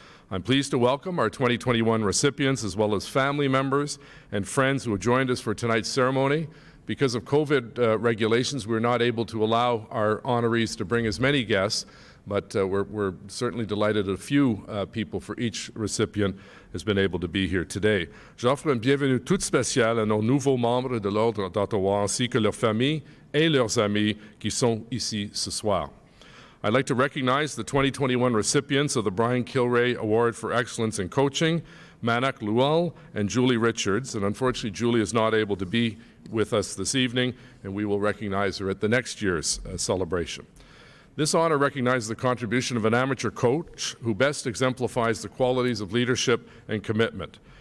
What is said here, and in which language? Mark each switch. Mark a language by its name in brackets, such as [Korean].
[English] I'm pleased to welcome our 2021 recipients, as well as family members and friends who have joined us for tonight's ceremony. Because of COVID regulations, we're not able to allow our honorees to bring as many guests, but we're certainly delighted a few people for each recipient has been able to be here today. [French] J'offre une bienvenue toute spéciale à nos nouveaux membres de l'Ordre d'Ottawa, ainsi que leurs familles et leurs amis qui sont ici ce soir. [English] I'd like to recognize the 2021 recipients of the Brian Kilrea Award for Excellence in Coaching, Manak Lual and Julie Richards. And unfortunately, Julie is not able to be with us this evening, and we will recognize her at the next year's celebration. This honor recognizes the contribution of an amateur coach who best exemplifies the qualities of leadership and commitment.